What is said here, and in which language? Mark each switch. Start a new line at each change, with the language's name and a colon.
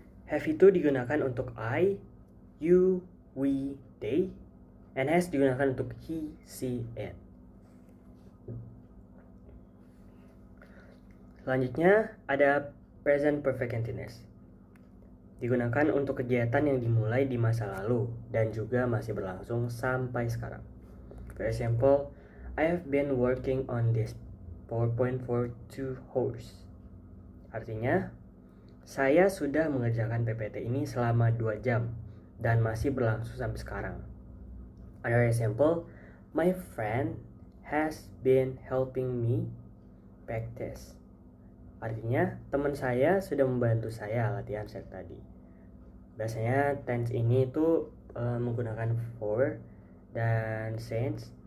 Indonesian: Have itu digunakan untuk I, you, we, they, and has digunakan untuk he, she, it. Selanjutnya ada present perfect continuous. Digunakan untuk kegiatan yang dimulai di masa lalu dan juga masih berlangsung sampai sekarang.
English: For example, I have been working on this PowerPoint for 2 hours.
Indonesian: Artinya, saya sudah mengerjakan PPT ini selama 2 jam dan masih berlangsung sampai sekarang.
English: Another example, my friend has been helping me practice.
Indonesian: Artinya, teman saya sudah membantu saya latihan set tadi. Biasanya tense ini itu menggunakan for dan since.